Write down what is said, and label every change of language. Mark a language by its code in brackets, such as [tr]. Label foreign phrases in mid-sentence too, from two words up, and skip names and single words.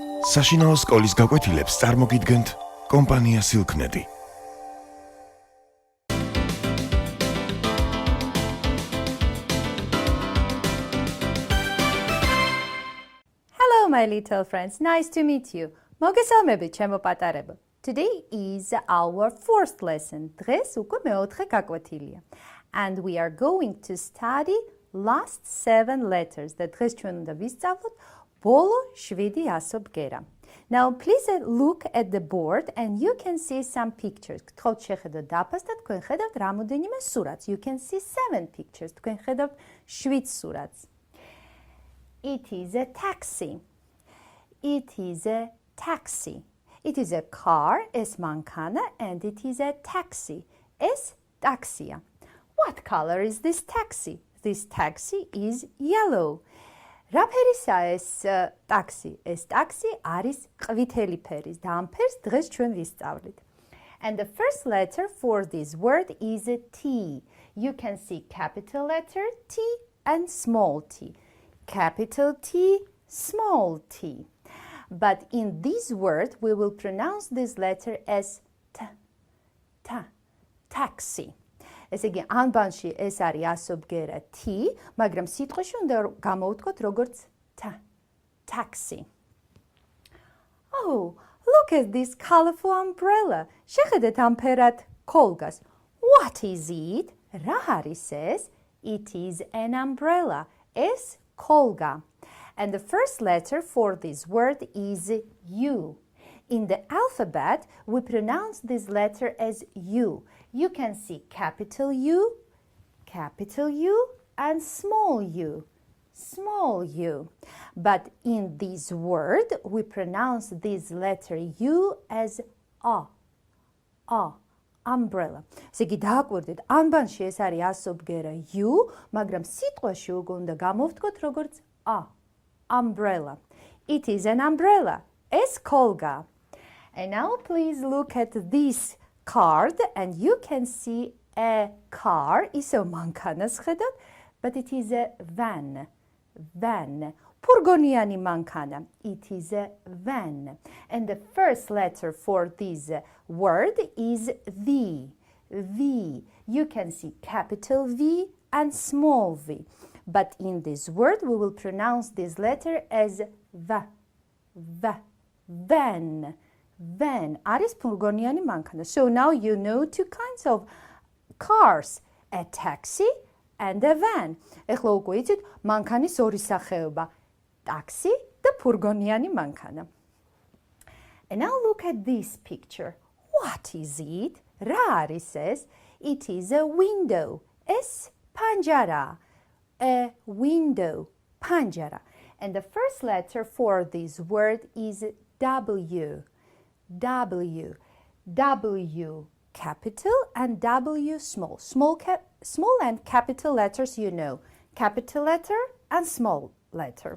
[ka] საშინაო სკოლის გაკვეთილებს წარმოგიდგენთ კომპანია Silknet. [en] Hello my little friends, nice to meet you. [ka] მოგესალმებით ჩემო პატარებო. [en] Today is our fourth lesson. [ka] დღეს უკვე მეოთხე გაკვეთილია. [en] And we are going to study last 7 letters. [ka] და დღეს ჩვენ უნდა ვისწავლოთ ბოლო 7 ასობგერა. [en] Now please look at the board and you can see some pictures. [ka] გთხოვთ შეხედოთ დაფას და თქვენ ხედავთ რამოდენიმე სურათს. [en] You can see 7 pictures. [ka] თქვენ ხედავთ 7 სურათს. [en] It is a taxi. It is a taxi. It is a car, [ka] ეს მანქანა, [en] and it is a taxi. [ka] ეს ტაქსია. [en] What color is this taxi? This taxi is yellow. [ka] რა ფერისაა ეს ტაქსი? ეს ტაქსი არის ყვითელი ფერის და ამ ფერს დღეს ჩვენ ვისწავლით. [en] And the first letter for this word is a T. You can see capital letter T and small t. Capital T, small t. But in this word, we will pronounce this letter as T, taxi. [ka] ესე იგი, ანბანში ეს არის ასობგერა T, მაგრამ სიტყვაში უნდა გამოვთქვათ როგორც taxi. [en] Oh, look at this colorful umbrella. [ka] შეხედეთ ამ ფერად ქოლგას. [en] What is it? [ka] რა არის ეს? [en] It is an umbrella. [ka] ეს ქოლგა. [en] And the first letter for this word is U. In the alphabet, we pronounce this letter as U. You can see capital U, and small u, small u. But in this word, we pronounce this letter U as A, umbrella. [ka] ესე იგი დააკვირდით, ანბანში ეს არის ასობგერა U, მაგრამ სიტყვაში უკვე უნდა გამოვთქვათ როგორც A, umbrella. [en] It is an umbrella. [ka] ეს ქოლგა. [en] And now please look at this card and you can see a car. [ka] ისევ მანქანას ხედავთ, [en] but it is a van. [ka] ფურგონიანი მანქანა. [en] It is a van. And the first letter for this word is V. You can see capital V and small v. But in this word, we will pronounce this letter as V. [ka] Van არის ფურგონიანი მანქანა. [en] So now you know two kinds of cars, a taxi and a van. [ka] ეხლა უკვე იცით მანქანის ორი სახეობა, ტაქსი და ფურგონიანი მანქანა. [en] And now look at this picture. What is it? [ka] რა არის ეს? [en] It is a window. [ka] ეს პანჯარა. [en] A window, პანჯარა. And the first letter for this word is W. W capital and W small. Small and capital letters you know. Capital letter and small letter.